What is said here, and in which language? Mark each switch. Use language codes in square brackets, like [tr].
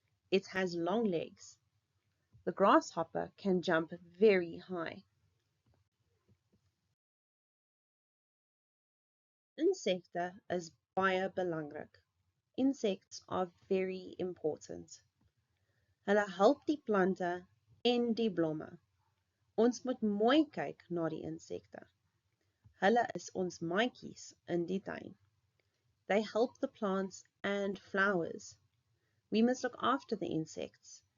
[en] It has long legs. The grasshopper can jump very high. [af] Insekte is baie belangrik. [en] Insects are very important. [af] Hulle help die plante en die blomme. Ons moet mooi kyk na die insekte. Hulle is ons maatjies in die tuin. [en] They help the plants and flowers. We must look after the insects.